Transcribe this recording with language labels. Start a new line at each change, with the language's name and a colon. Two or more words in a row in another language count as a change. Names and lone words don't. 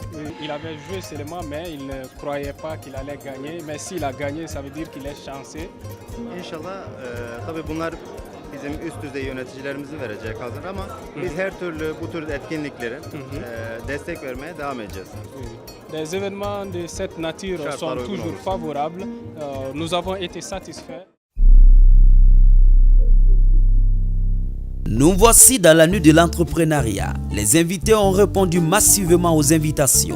French: Il avait joué seulement mais il ne croyait pas qu'il allait gagner. Mais s'il a gagné, ça veut dire qu'il est chanceux.
Turkish: İnşallah tabii bunlar bizim üst düzey yöneticilerimizin vereceği kazanır ama biz her türlü bu tür etkinliklere destek vermeye devam edeceğiz.
French: Des événements de cette nature sont toujours favorables. Nous avons été satisfaits. Nous voici dans la nuit de l'entrepreneuriat. Les invités ont répondu massivement aux invitations.